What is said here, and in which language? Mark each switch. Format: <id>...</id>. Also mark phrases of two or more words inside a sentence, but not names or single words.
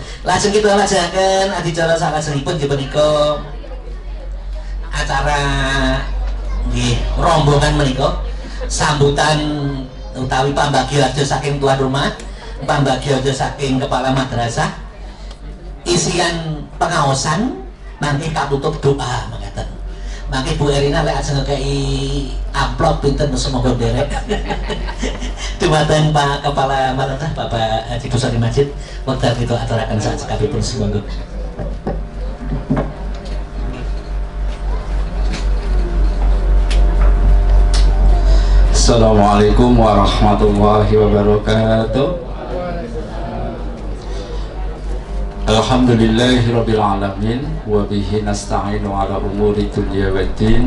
<jv>Lajeng kita lajengaken adicara salajengipun nggih menika acara nggih rombongan menika sambutan utawi pambagiojo saking tuan rumah, pambagiojo saking kepala madrasah, isian pengaosan mangke katutup doa mangkaten. Mangke Bu Erina lek ajeng ngekei amplop pinten semoga derek. Dumateng Pak Kepala Madrasah Bapak Haji Busari Majid, wekdal kita aturaken sak sekabehipun sumangga.</jv> <ar>السلام عليكم ورحمة الله وبركاته. الحمد لله رب العالمين وبه نستعين على أمور الدنيا والدين.</ar>